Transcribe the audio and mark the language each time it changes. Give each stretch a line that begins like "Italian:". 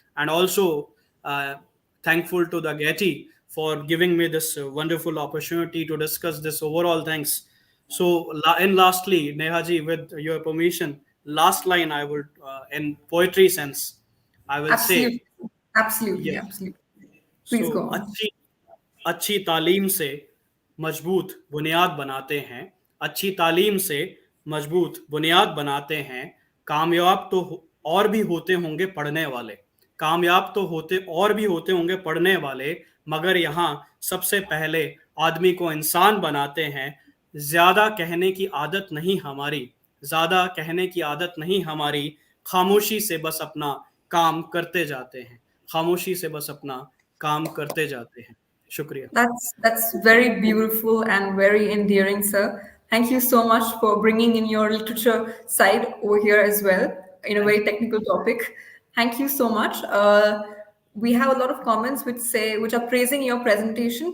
English: And also uh, thankful to the GETI for giving me this wonderful opportunity to discuss this overall things. So and lastly, Nehaji, with your permission, last line I would in poetry sense I will say, Absolutely. Absolutely. yes. Absolutely. So Please go on.
Hindi: अच्छी अच्छी तालीम से मजबूत बुनियाद बनाते हैं, अच्छी तालीम से मजबूत बुनियाद बनाते हैं। कामयाब तो और भी होते होंगे पढ़ने वाले, कामयाब तो होते और भी होते होंगे पढ़ने वाले, मगर यहाँ सबसे पहले आदमी को इंसान बनाते हैं। ज़्यादा कहने की आदत नहीं हमारी, ज़्यादा कहने की आदत नहीं हमारी, खामोशी से बस अपना काम करते जाते हैं, खामोशी से बस अपना काम करते जाते हैं। शुक्रिया।
English: That's very beautiful and very endearing, sir. Thank you so much for bringing in your literature side over here as well in a thank very technical topic. Thank you so much. We have a lot of comments which are praising your presentation.